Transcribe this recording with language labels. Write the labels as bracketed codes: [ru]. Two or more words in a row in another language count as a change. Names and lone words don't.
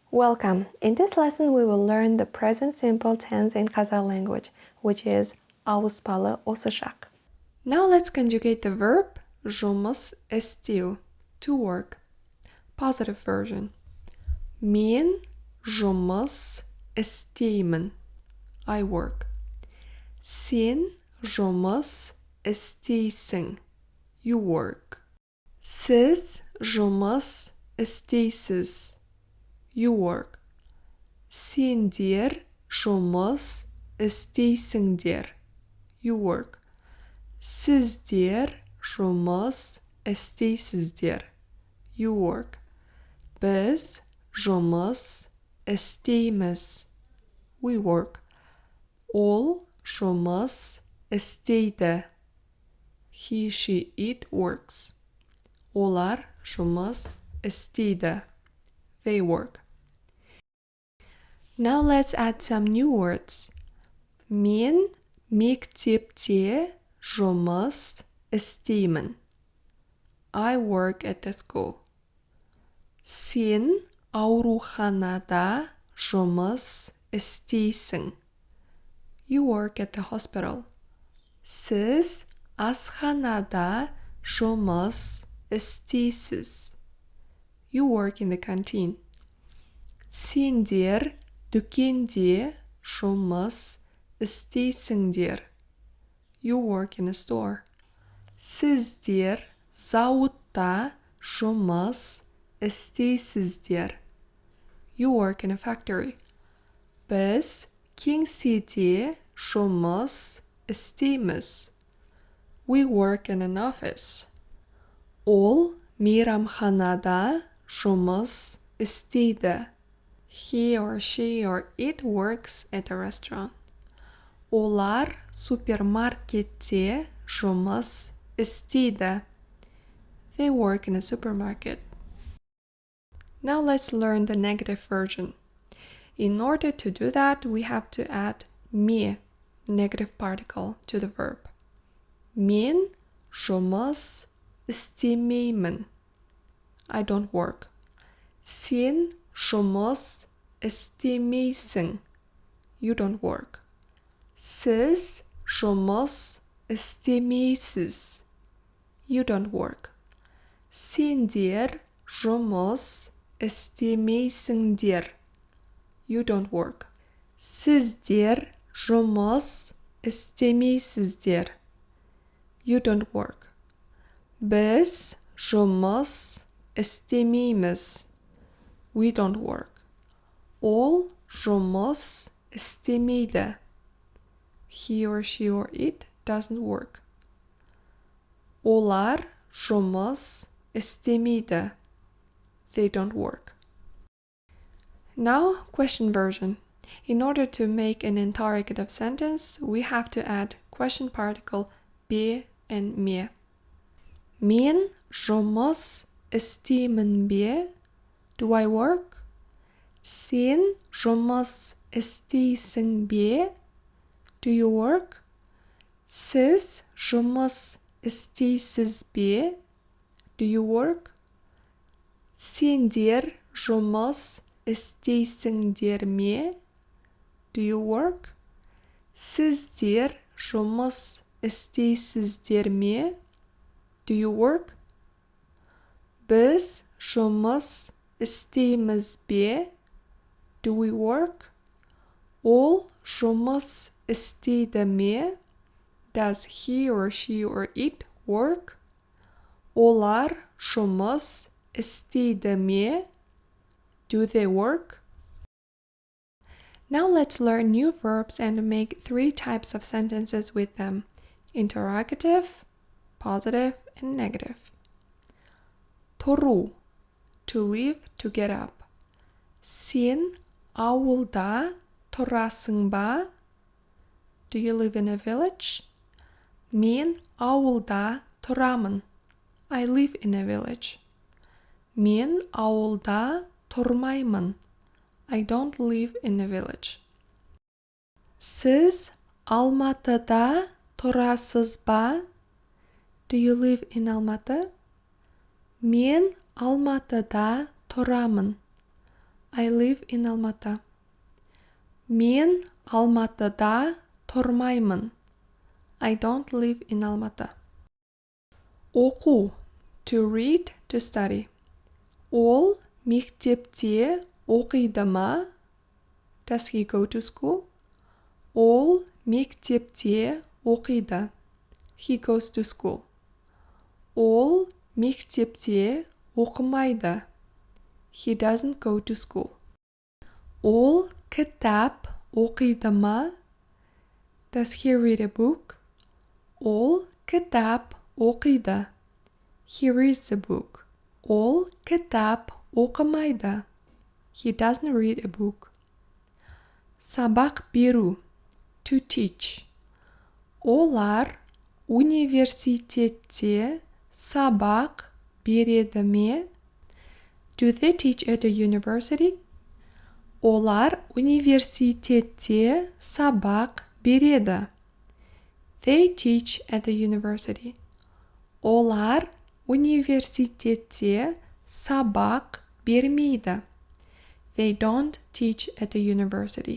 [en] Welcome! In this lesson we will learn the present simple tense in Kazakh language, which is [kk] Ауыспалы осышақ. [en] Now let's conjugate the verb [kk] жұмыс істеу, [en] to work. Positive version. [kk] Мен жұмыс істеймін. [en] I work. [kk] Сен жұмыс істейсің. [en] You work. [kk] Сіз жұмыс істейсіз. [en] You work. [kk] Сендер жұмыс істейсіңдер. [en] You work. [kk] Сіздер жұмыс істейсіздер. [en] You work. [kk] Біз жұмыс істейміз. [en] We work. [kk] Ол жұмыс істейді. [en] He, she, it works. [kk] Олар жұмыс істейді. [en] They work. Now let's add some new words. [kk] Мен мектепте жұмыс істеймін. [en] I work at the school. [kk] Сен ауруханада жұмыс істейсің. [en] You work at the hospital. [kk] Сіз асханада жұмыс істейсіз. [en] You work in the canteen. [kk] Сендер дүкенде жұмыс істейсіңдер. [en] You work in a store. [kk] Сіздер зауытта жұмыс істейсіздер. [en] You work in a factory. [kk] Біз кеңседе жұмыс істейміз. [en] We work in an office. [kk] Ол мейрамханада жұмыс істейді. [en] He or she or it works at a restaurant. [kk] Олар супермаркетте жұмыс істейді. [en] They work in a supermarket. Now let's learn the negative version. In order to do that, we have to add me, negative particle, to the verb. [kk] Мен жұмыс істемеймін. [en] I don't work. [kk] Сен жұмыс істемейсің. [en] You don't work. [kk] Сіз жұмыс істемейсіз. [en] You don't work. [kk] Сендер жұмыс істемейсіңдер. [en] You don't work. [kk] Сіздер жұмыс істемейсіздер. [en] You don't work. [kk] Біз жұмыс істемейміз. [en] We don't work. [kk] Ол жұмыс істемейді. [en] He or she or it doesn't work. [kk] Олар жұмыс істемейді. [en] They don't work. Now, question version. In order to make an interrogative sentence, we have to add question particle be and me. [kk] Мен жұмыс істеймін бе? [en] Do I work? [kk] Сен жұмыс істейсің бе? [en] Do you work? [kk] Сіз жұмыс істейсіз бе? [en] Do you work? [kk] Сендер жұмыс істейсіңдер ме? [en] Do you work? [kk] Сіздер жұмыс істейсіздер ме? [en] Do you work? [kk] Біз жұмыс істейміз бе? [en] Do we work? [kk] Ол жұмыс істейді ме? [en] Does he or she or it work? [kk] Олар жұмыс істейді ме? [en] Do they work? Now let's learn new verbs and make 3 types of sentences with them. Interrogative, positive, and negative. Тұру, to leave, to get up. [kk] Сен ауылда тұрасың ба? [en] Do you live in a village? [kk] Мен ауылда тұрамын. [en] I live in a village. [kk] Мен ауылда тұрмаймын. [en] I don't live in a village. [kk] Сіз Алматыда тұрасыз ба? [en] Do you live in Almaty? [kk] Мен Алматыда тұрамын. [en] I live in Almaty. [kk] Мен Алматыда тұрмаймын. [en] I don't live in Almaty. Оқу. To read, to study. [kk] Ол мектепте оқиды ма? [en] Does he go to school? [kk] Ол мектепте оқиды. [en] He goes to school. [kk] Ол мектепте оқымайды. [en] He doesn't go to school. [kk] Ол кітап оқиды ма? [en] Does he read a book? [kk] Ол кітап оқиды. [en] He reads a book. [kk] Ол кітап оқымайды. [en] He doesn't read a book. [kk] Сабақ беру. [en] To teach. [kk] Олар университетте сабақ береді ме? [en] Do they teach at a university? [kk] Олар университетте сабақ береді. [en] They teach at a university. [kk] Олар университетте сабақ бермейді. [en] They don't teach at a university.